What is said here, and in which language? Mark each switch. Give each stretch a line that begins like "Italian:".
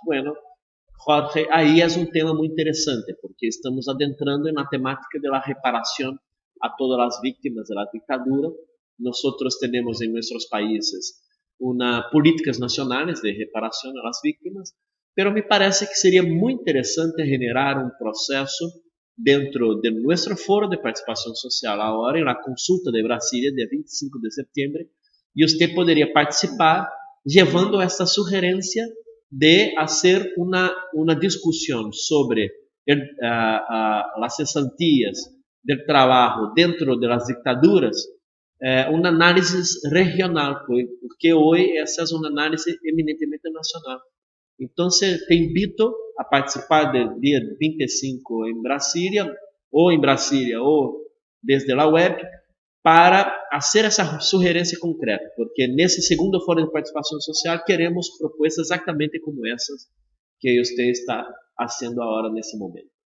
Portuguese: Bueno, Jorge, aí é tema muito interessante porque estamos adentrando na temática da reparação a todas as vítimas da ditadura. Nós temos em nossos países políticas nacionais de reparação às vítimas, mas me parece que seria muito interessante generar um processo
Spanish: dentro de nuestro foro de participación social ahora en la consulta de Brasilia, día 25 de septiembre, y usted podría participar llevando esta sugerencia de hacer una discusión sobre las cesantías del trabajo dentro de las dictaduras, un análisis regional, porque hoy esa es una análisis eminentemente nacional. Entonces, te invito a participar del día 25 en Brasilia o desde la web, para hacer
Portuguese: essa sugerência concreta, porque nesse segundo fórum de participação social queremos propostas exatamente como essas que você está fazendo agora nesse momento.